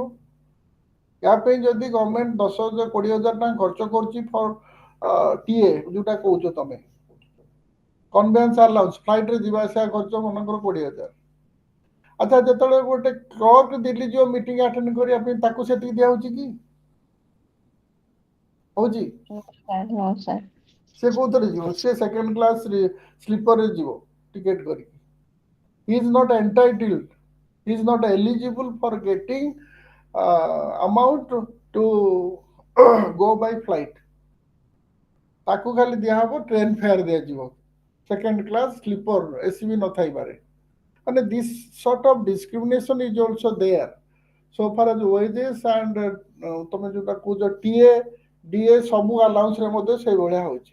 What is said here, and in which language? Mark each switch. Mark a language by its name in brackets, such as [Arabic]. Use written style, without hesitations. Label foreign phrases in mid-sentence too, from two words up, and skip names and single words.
[Odia] ୟା ପାଇଁ ଯଦି ଗଭର୍ଣ୍ଣମେଣ୍ଟ 10,000 20,000 ଟଙ୍କା ଖର୍ଚ୍ଚ କରୁଛି [English] for TA [Odia] ଯୋଉଟା କହୁଛ ତମେ, [English] conveyance allowance, [Odia] ଫ୍ଲାଇଟରେ ଯିବା ଆସିବା ଖର୍ଚ୍ଚ ମନେକର 20,000। ଆଚ୍ଛା, ଯେତେବେଳେ ଗୋଟେ କ୍ଲର୍କ ଦିଲ୍ଲୀ ଯିବ [English] meeting attend [Odia] କରିବା ପାଇଁ, ତାକୁ ସେତିକି ଦିଆହଉଛି କି? ହଉଛି? [English] No, sir. [Odia] ସେ କୋଉଥିରେ ଯିବ? ସେ [English] second class sleeperରେ [Odia] ଯିବ ଟିକେଟ୍ କରିକି। [English] He is not entitled, he is not eligible for getting amount to go by flight. [Odia] ତାକୁ ଖାଲି ଦିଆହବ [English] train fare [Odia] ଦିଆଯିବ, [English] second class sleeper, [Odia] ଏସି ବି ନଥାଇପାରେ। [English] ମାନେ this sort of discrimination is also there so far as wages and [Odia] ତମେ ଯୋଉଟା କହୁଛ [English] TA DA [Odia] ସବୁ ଆଲାଉନ୍ସରେ ମଧ୍ୟ ସେଇଭଳିଆ ହେଉଛି।